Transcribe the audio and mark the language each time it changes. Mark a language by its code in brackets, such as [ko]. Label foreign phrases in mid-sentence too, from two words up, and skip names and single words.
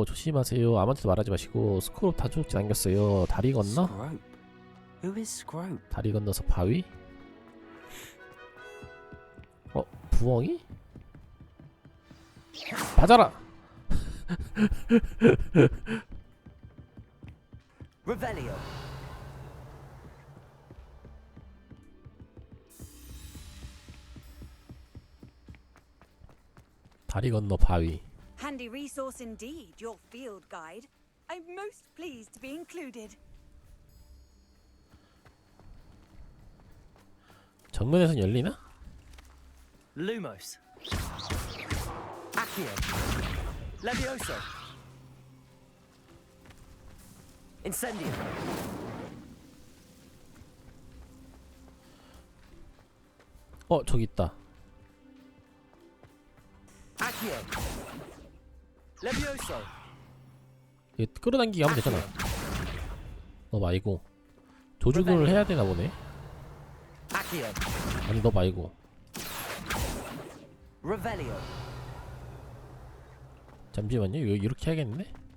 [ko] 조심하세요. 아무한테도 말하지 마시고. 스크롭 다 쪽지 남겼어요. 다리 건너? [en] Scrope? Who is Scrope? [ko] 다리 건너서 바위? 부엉이? 맞아라! [la] Revelio. [ko] 다리 건너 바위. [en] Handy resource indeed, your field guide. I'm most pleased to be included. [ko] 정면에선 열리나? [la] Lumos. Accio. Levioso. Incendio. [ko] 저기 있다. [la] Accio. Levioso. [ko] 얘 끌어당기기 하면 되잖아. 너 말고 조준을 해야 되나 보네. [la] Accio. [ko] 아니 너 말고. [la] Revelio. [ko] 잠시만요. 이거 이렇게 해야겠네.